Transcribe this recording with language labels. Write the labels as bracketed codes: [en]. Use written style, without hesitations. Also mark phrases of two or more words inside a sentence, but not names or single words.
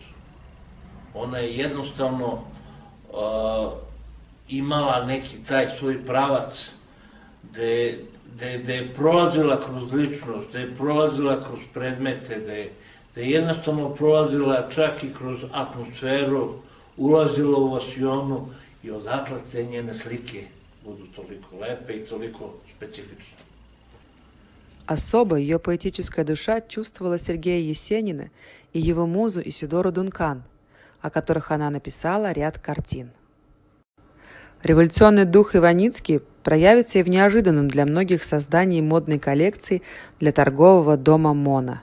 [sr] Ona je jednostavno imala neki taj svoj pravac gde je prolazila kroz ličnost, gde je prolazila kroz predmete, gde je jednostavno prolazila čak i kroz atmosferu, ulazila u vasionu i odatle te njene slike budu toliko lepe и toliko специфичne. [ru] Особо ее поэтическая душа чувствовала Сергея Есенина и его музу Исидору Дункан, о которых она написала ряд картин. Революционный дух Иваницкий проявится и в неожиданном для многих создании модной коллекции для торгового дома «Мона».